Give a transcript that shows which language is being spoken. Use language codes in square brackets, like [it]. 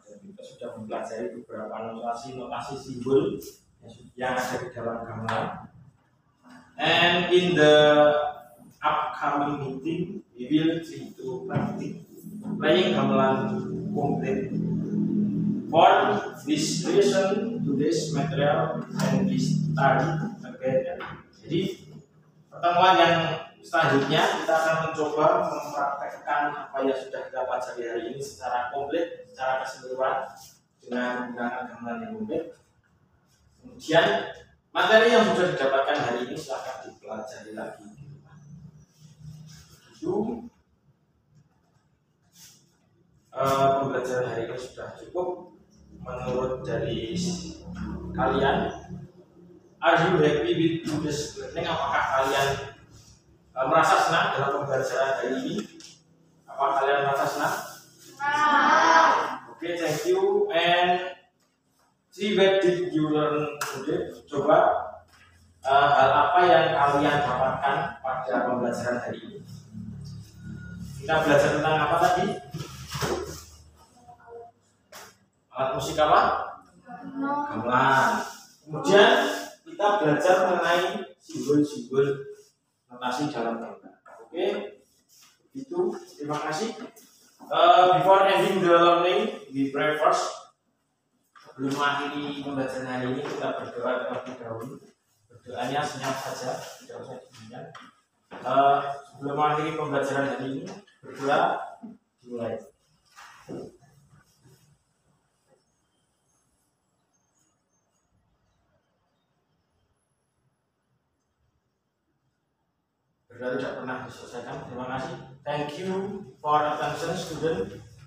[id] Kita sudah mempelajari beberapa notasi simbol yang ada di dalam gamelan. [en] And in the upcoming meeting, we will try to practice playing gamelan complete. For this lesson, today's material can be studied again. [id] Jadi pertemuan yang selanjutnya kita akan mencoba mempraktekkan apa yang sudah kita pelajari hari ini secara komplit, secara keseluruhan dengan menggunakan gamelan yang komplit. Kemudian materi yang sudah didapatkan hari ini silahkan dipelajari lagi di rumah. Itu pembelajaran hari ini sudah cukup. Menurut dari kalian, [en] are you happy with today's learning? [id] Apakah kalian merasa senang dalam pembelajaran hari ini? Apakah kalian merasa senang? Oke, [en] thank you. And see what did you learn today? [id] Coba hal apa yang kalian dapatkan pada pembelajaran hari ini? Kita belajar tentang apa tadi? Alat musik apa? Gamelan. Kemudian kita belajar mengenai simbol-simbol notasi dalam gamelan. Oke, itu. Terima kasih. [en] Before ending the learning, we pray first. [id] Sebelum mengakhiri pembelajaran hari ini, kita berdoa terlebih dahulu. Berdoanya senyap saja, tidak usah didiamkan. Sebelum mengakhiri pembelajaran hari ini, berdoa dimulai. Berdoa tidak pernah diselesaikan. Terima kasih. [en] Thank you for attention, student.